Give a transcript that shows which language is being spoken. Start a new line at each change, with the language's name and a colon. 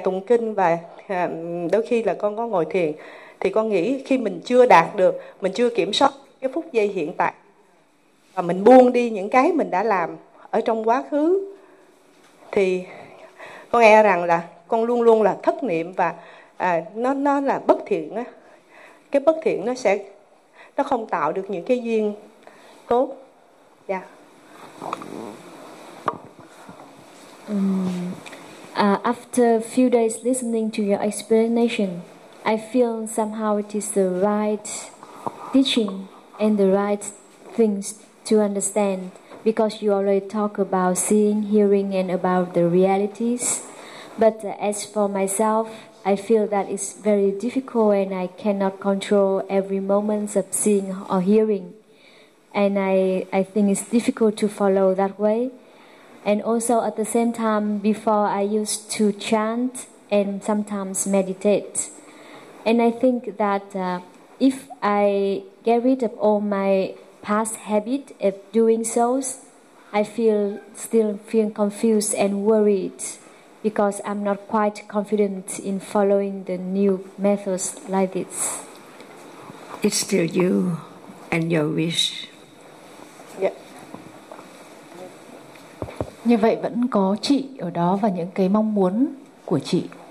Vietnamese: kinh và đôi khi là con có ngồi thiền, thì con nghĩ khi mình chưa đạt được, mình chưa kiểm soát cái phút giây hiện tại và mình buông đi những cái mình đã làm ở trong quá khứ, thì con nghe rằng là con luôn luôn là thất niệm và nó là bất thiện á. Cái bất thiện nó không tạo được những cái duyên tốt. Dạ.
English: After few days listening to your explanation, I feel somehow it is the right teaching and the right things to understand, because you already talk about seeing, hearing and about the realities. But as for myself, I feel that it's very difficult and I cannot control every moment of seeing or hearing. And I think it's difficult to follow that way. And also at the same time, before I used to chant and sometimes meditate. And I think that if I get rid of all my past habit of doing so, I still feel confused and worried, because I'm not quite confident in following the new methods like this. It's still you and your wish. Yeah.
Vietnamese: Như vậy vẫn có chị ở đó và những cái mong muốn của chị.